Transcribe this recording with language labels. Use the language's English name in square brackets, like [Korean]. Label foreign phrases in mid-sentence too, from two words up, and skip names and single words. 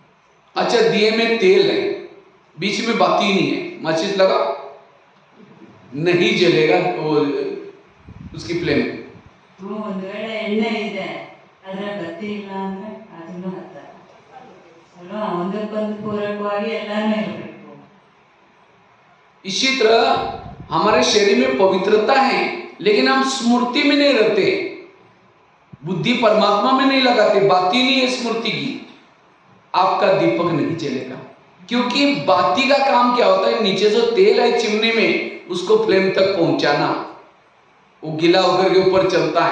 [Hindi] अच्छा, दिए में तेल है, बीच में बाती नहीं है, माचिस लगाओ, नहीं जलेगा वो उसकी फ्लेम। [Kannada] ಒಂದು ವೇಳೆ ಎಣ್ಣೆ ಇದೆ ಆದರೆ ಬತ್ತಿ ಇಲ್ಲ ಅಂದ್ರೆ ಅದನ್ನು ಹತ್ತಲ್ಲ ಅಲ್ವಾ. ಒಂದಕ್ಕೊಂದು ಪೂರಕವಾಗಿ ಎಲ್ಲಾನು ಇರಬೇಕು. [Hindi] इसी तरह हमारे शरीर में पवित्रता है, लेकिन हम स्मृति में नहीं रहते, बुद्धि परमात्मा में नहीं लगाते, बाती नहीं है स्मृति की, आपका दीपक नहीं जलेगा। क्योंकि बाती का काम क्या होता है, नीचे जो तेल है चिमनी में उसको फ्लेम तक पहुंचाना, वो गीला होकर के ऊपर चलता है।